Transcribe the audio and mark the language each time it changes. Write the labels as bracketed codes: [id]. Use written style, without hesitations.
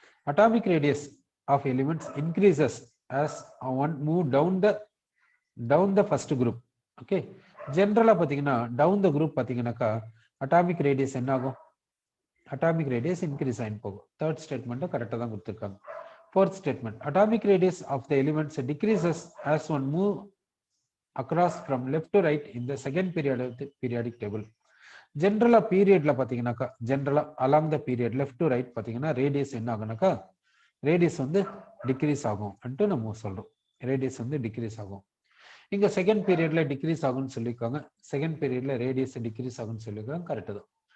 [en] Atomic radius of elements increases as one move down the first group. [ta] Okay, ஜென்ரலா பாத்தீங்கன்னா down the group பாத்தீங்கன்னாக்கா atomic radius என்ன ஆகும்? Atomic radius increase ஆகி போகும். தேர்ட் ஸ்டேட்மெண்ட்டும் கரெக்டா தான் கொடுத்துருக்காங்க. [en] Fourth statement atomic radius of the elements decreases as one move across from left to right in the second period of the periodic table. [ta] ஜென்ரலா பீரியட்ல பாத்தீங்கன்னாக்கா ஜென்ரலா along the period left to right பாத்தீங்கன்னா radius என்ன ஆகும்னாக்கா radius வந்து degrees ஆகும் என்று நம்ம சொல்றோம். ரேடியஸ் வந்து டிக்ரீஸ் ஆகும். இங்க செகண்ட் பீரியட்ல டிக்ரீஸ் ஆகும்னு சொல்லியிருக்காங்க, செகண்ட் பீரியட்ல ரேடியஸ் டிக்ரீஸ் ஆகும்னு சொல்லியிருக்காங்க. கரெக்ட் தான்.